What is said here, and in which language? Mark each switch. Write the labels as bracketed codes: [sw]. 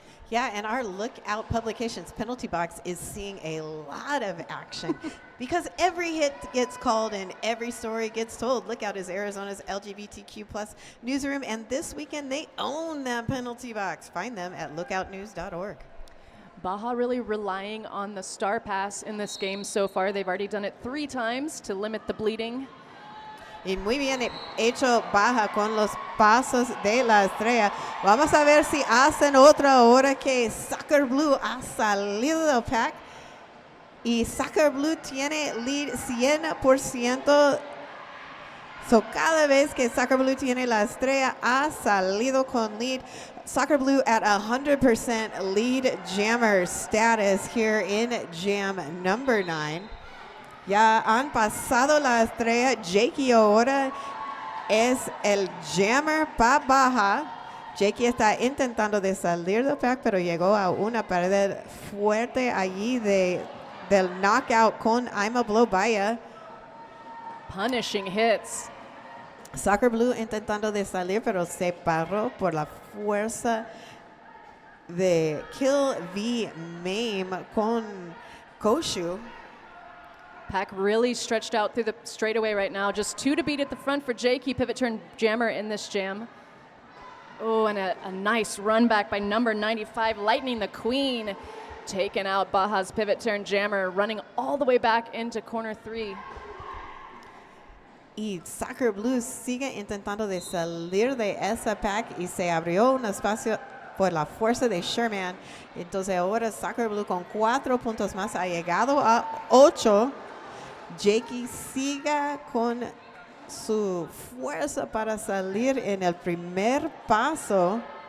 [en] Yeah, and our Lookout Publications penalty box is seeing a lot of action because every hit gets called and every story gets told. Lookout is Arizona's LGBTQ+ newsroom, and this weekend they own that penalty box. Find them at lookoutnews.org. Baja really relying on the star pass in this game so far. They've already done it 3 times to limit the bleeding. [es] Y muy bien hecho Baja con los pasos de la estrella. Vamos a ver si hacen otra ahora que Soccer Blue ha salido del pack. Y Soccer Blue tiene lead 100%. So cada vez que Soccer Blue tiene la estrella ha salido con lead. [en] Soccer Blue at 100% lead jammer status here in jam number 9. [es] Ya han pasado la estrella. Jakey ahora es el jammer para Baja. Jakey está intentando de salir del pack, pero llegó a una pared fuerte allí del knockout con I'm a Blow Baja. [en] Punishing hits. [es] Soccer Blue intentando de salir, pero se paró por la fuerza de Kill V Mame con Koshu. [en] Pack really stretched out through the straightaway right now. Just 2 to beat at the front for Jakey, pivot turn jammer in this jam. Oh, and a nice run back by number 95, Lightning the Queen, taking out Baja's pivot turn jammer, running all the way back into corner 3. [es] Y Soccer Blues sigue intentando de salir de esa pack y se abrió un espacio por la fuerza de Sherman. Entonces ahora Soccer Blue con 4 puntos más ha llegado a 8. Jakey siga con su fuerza para salir en el primer paso.